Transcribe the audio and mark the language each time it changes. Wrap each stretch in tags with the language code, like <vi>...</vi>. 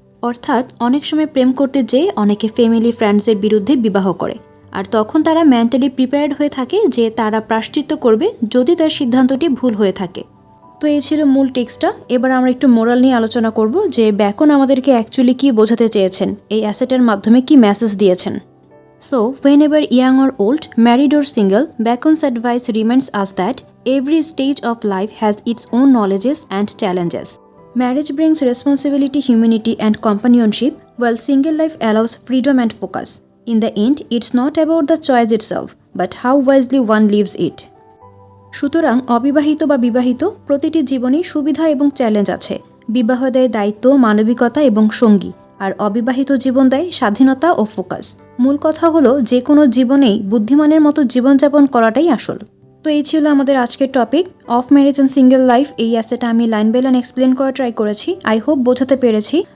<bn>অর্থাৎ অনেক সময় প্রেম করতে যেয়ে অনেকে ফ্যামিলি ফ্রেন্ডসের বিরুদ্ধে বিবাহ করে, আর তখন তারা মেন্টালি প্রিপেয়ার্ড হয়ে থাকে যে তারা প্রায়শ্চিত্ত করবে যদি তার সিদ্ধান্তটি ভুল হয়ে থাকে। তো এই ছিল মূল টেক্সটটা। এবার আমরা একটু মোরাল নিয়ে আলোচনা করব যে ব্যাকন আমাদেরকে অ্যাকচুয়ালি কি বোঝাতে চেয়েছেন, এই অ্যাসেটের মাধ্যমে কি মেসেজ দিয়েছেন।</bn> <en>So, whenever young or old, married or single, Bacon's advice reminds us that every stage of life has its own knowledges and challenges. Marriage brings responsibility, humanity, and companionship, while single life allows freedom and focus. In the end, it's not about the choice itself, but how wisely one lives it.</en> <bn>সুতরাং অবিবাহিত বা বিবাহিত প্রতিটি জীবনে সুবিধা এবং challenge আছে। বিবাহ দেয় দায়িত্ব, মানবিকতা এবং সঙ্গী, আর অবিবাহিত জীবন দেয় স্বাধীনতা ও ফোকাস। মূল কথা হলো যে কোনো জীবনেই বুদ্ধিমানের মতো জীবনযাপন করাটাই আসল। তো এই ছিল আমাদের আজকের topic of marriage and single life. এই অ্যাসেটা আমি লাইন বাই লাইন এক্সপ্লেন করা ট্রাই করেছি,</bn> <en>I hope</en> <bn>বোঝাতে পেরেছি।</bn>